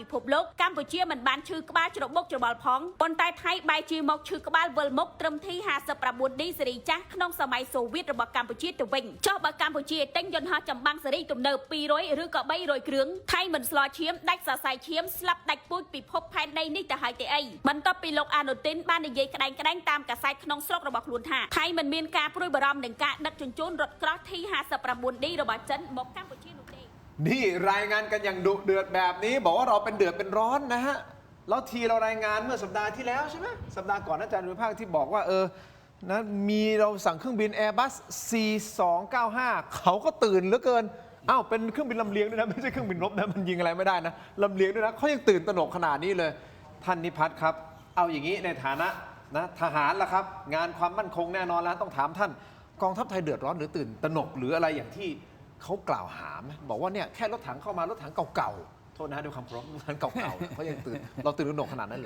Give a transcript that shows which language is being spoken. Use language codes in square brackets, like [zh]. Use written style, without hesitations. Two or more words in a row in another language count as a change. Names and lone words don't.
[km] ភពលោកកម្ពុជាមិនបានឈឺក្បាលច្របូកច្របល់ផងប៉ុន្តែថៃបែរជាមកឈឺក្បាលវិលមុខត្រឹម T59D ស៊េរីចាស់ក្នុងសម័យសូវៀតរបស់កម្ពុជាទៅវិញចុះបើកម្ពុជាទិញយន្តហោះចម្បាំងស៊េរីទំនើប200ឬក៏300គ្រឿងថៃមិនស្លឈាមដាច់សរសៃឈាមស្លាប់ដាច់ពូជពិភពផែនដីនេះទៅហើយទេអីបន្ទាប់ពីលោកអានុទីនបាននិយាយក្តែងតាមកាសែតក្នុងស្រុករបស់ខ្លួនថាថៃមិនមានការព្រួយបារម្ភនឹងការដឹកជញ្ជូនរថក្រោះ T59D របស់ចិនមកកម្ពុជានោះទេ [th] นี่รายงานกันอย่างดุเดือดแบบนี้บอกว่าเราเป็นเดือดเป็นร้อนนะฮะแล้วทีเรารายงานเมื่อสัปดาห์ที่แล้วใช่ไหมสัปดาห์ก่อนอาจารย์ดุลยภาคที่บอกว่านะมีเราสั่งเครื่องบิน Airbus C295 เขาก็ตื่นเหลือเกินอ้าวเป็นเครื่องบินลำเลียงด้วยนะไม่ใช่เครื่องบินรบนะมันยิงอะไรไม่ได้นะลำเลียงด้วยนะเขายังตื่นตระหนกขนาดนี้เลยท่านนิพัฒน์ครับเอาอย่างนี้ในฐานะนะทหารล่ะครับงานความมั่นคงแน่นอนแล้วต้องถามท่านกองทัพไทยเดือดร้อนหรือตื่นตระหนกหรืออะไรอย่างที่เขากล่าวหาไหมบอกว่าเนี่ยแค่รถถังเข้ามารถถังเก่าๆโทษนะฮะด้วยคำพร้อมรถถังเก่าๆเขายังตื่นเราตื่นตระหนกขนาดนั้นเหรอ